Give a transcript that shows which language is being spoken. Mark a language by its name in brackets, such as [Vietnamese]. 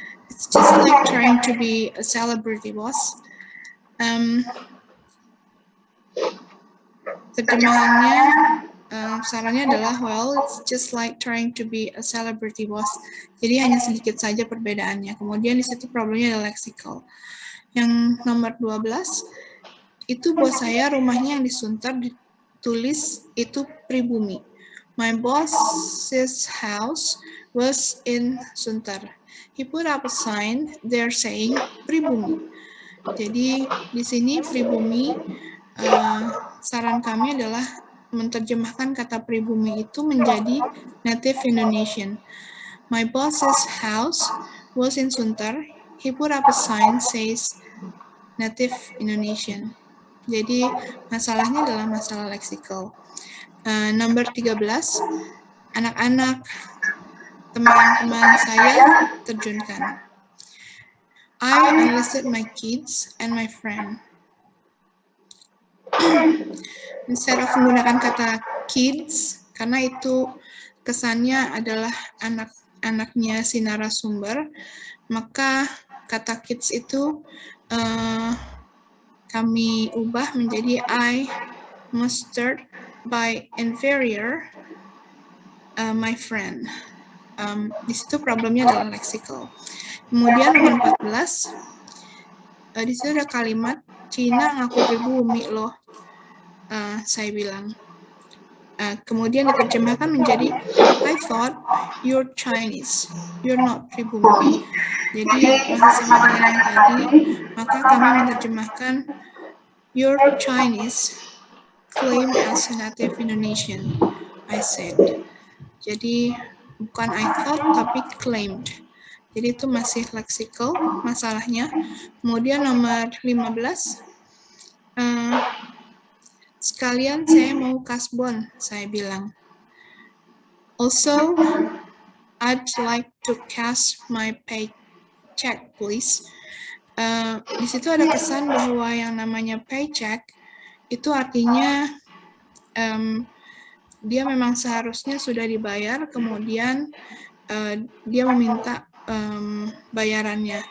[English] It's just like trying to be a celebrity, boss. [Indonesian] Terjemahannya, sarannya adalah, [English] well, it's just like trying to be a celebrity, boss. [Indonesian] Jadi hanya sedikit saja perbedaannya. Kemudian di situ problemnya adalah leksikal. Yang nomor 12, itu bos saya rumahnya yang disuntar ditulis itu pribumi. [English] My boss's house was in Suntar. He put up a sign there saying pribumi. [Indonesian] Jadi di sini pribumi, saran kami adalah menerjemahkan kata pribumi itu menjadi [English] native Indonesian. My boss's house was in Suntar. He put up a sign says native Indonesian. [Indonesian] Jadi masalahnya adalah masalah leksikal. Nomor 13, anak-anak teman-teman saya terjunkan. [English] I enlisted my kids and my friend. Instead of [Indonesian] menggunakan kata kids, karena itu kesannya adalah anak-anaknya si narasumber, maka kata kids itu kami ubah menjadi [English] I mustered by inferior my friend. [Indonesian] Di situ problemnya adalah leksikal. Kemudian nomor 14, di situ ada kalimat Cina ngaku pribumi loh. Saya bilang. Kemudian diterjemahkan menjadi [English] I thought you're Chinese, you're not pribumi. [Indonesian] Jadi masih sama dengan yang tadi, maka kami menerjemahkan [English] you're Chinese, claim as a native Indonesian, I said. [Indonesian] Jadi bukan [English] I thought [Indonesian] tapi claimed. Jadi itu masih lexical masalahnya. Kemudian nomor 15, sekalian saya mau kasbon, saya bilang. [English] Also, I'd like to cash my paycheck, please. [Indonesian] Di situ ada kesan bahwa yang namanya paycheck itu artinya dia memang seharusnya sudah dibayar, kemudian dia meminta bayarannya.